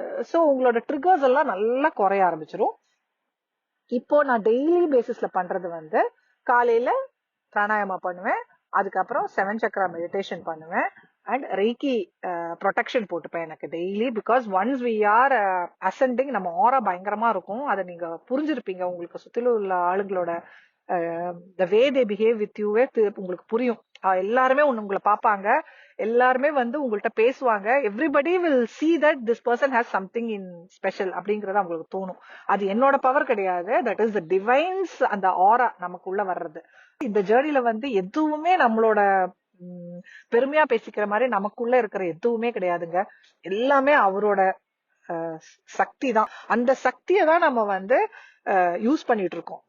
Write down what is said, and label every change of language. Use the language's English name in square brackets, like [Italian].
[Tamil] So உங்களோட triggers எல்லாம் நல்லா குறைய ஆரம்பிச்சிடும். இப்போ நான் டெய்லி பேசிஸ்ல பண்றது வந்து காலையில பிராணாயாமா பண்ணுவேன், அதுக்கப்புறம் 7 சக்கரா மெடிடேஷன் பண்ணுவேன், அண்ட் ரெய்கி ப்ரொடெக்ஷன் போட்டுப்பேன் எனக்கு daily. [English] because once we are ascending, [Tamil] நம்ம ஆரா பயங்கரமா இருக்கும். அதை நீங்க புரிஞ்சிருப்பீங்க. உங்களுக்கு சுத்திலும் உள்ள ஆளுங்களோட [English] the way they behave with யூவே [Tamil] உங்களுக்கு புரியும். எல்லாருமே உங்களை பார்ப்பாங்க, எல்லாருமே வந்து உங்கள்கிட்ட பேசுவாங்க. [English] everybody will see that this person has something in special [Tamil] அப்படிங்கறது அவங்களுக்கு தோணும். அது என்னோட பவர் கிடையாது, [English] that is the divine's, [Tamil] அந்த ஆரா நமக்குள்ள வர்றது. இந்த ஜேர்னில வந்து எதுவுமே நம்மளோட பெருமையா பேசிக்கிற மாதிரி நமக்குள்ள இருக்கிற எதுவுமே கிடையாதுங்க. எல்லாமே அவரோட சக்தி தான். அந்த சக்தியை தான் நம்ம வந்து யூஸ் பண்ணிட்டு இருக்கோம்.